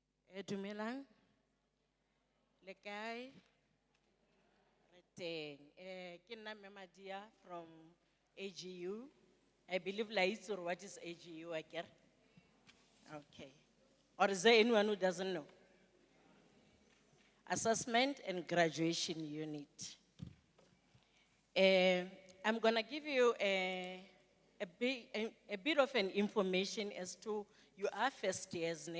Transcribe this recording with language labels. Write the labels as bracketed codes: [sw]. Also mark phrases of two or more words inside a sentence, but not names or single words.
[st] Dumelang. Le kae? Re teng. Ke nna Mme Madia from AGU. [en] I believe [st] la itse hore [en] what is AGU, I get. Okay. Or is there anyone who doesn't know? Assessment and Graduation Unit. I'm gonna give you a bit of an information as to, you are first years, ne?